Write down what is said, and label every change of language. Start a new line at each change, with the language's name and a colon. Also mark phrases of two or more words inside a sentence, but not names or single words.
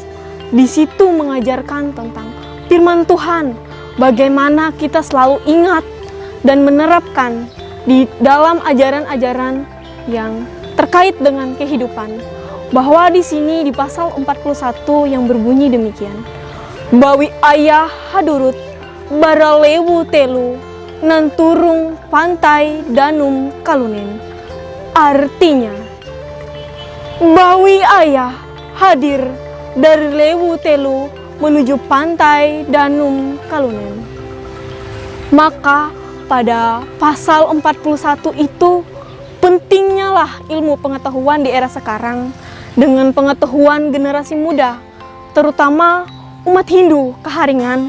Indonesian: Di situ mengajarkan tentang firman Tuhan, bagaimana kita selalu ingat dan menerapkan di dalam ajaran-ajaran yang terkait dengan kehidupan. Bahwa di sini di pasal 41 yang berbunyi demikian.
Ngaju: Bawi ayah hadurut baralewu telu nanturung pantai danum kalunen.
Indonesian: Artinya, Bawi ayah hadir dari Lewu Telu menuju pantai Danum Kalunen. Maka pada pasal 41 itu pentingnya lah ilmu pengetahuan di era sekarang dengan pengetahuan generasi muda, terutama umat Hindu Keharingan,